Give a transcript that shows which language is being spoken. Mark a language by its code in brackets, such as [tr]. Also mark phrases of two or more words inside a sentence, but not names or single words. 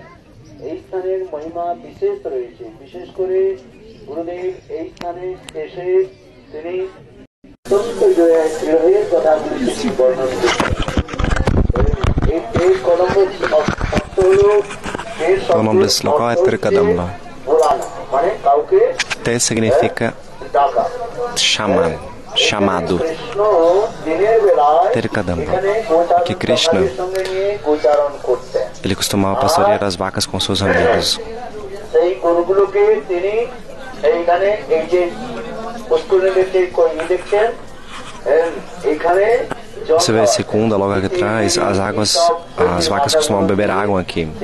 [bn] এই স্থানের মহিমা বিশেষ রয়েছে, বিশেষ করে গুরুদেব এই স্থানে এসে তিনি অত্যন্ত বিরহের কথাগুলি বর্ণন করেছেন। এই কলম অর্থ হল মানে কাউকে, [pt] Te significa chamado, chamado. Terkadamba, que Krishna, ele costumava pastorear as vacas com seus amigos. Você vê a segunda logo aqui atrás, as vacas costumavam beber água aqui.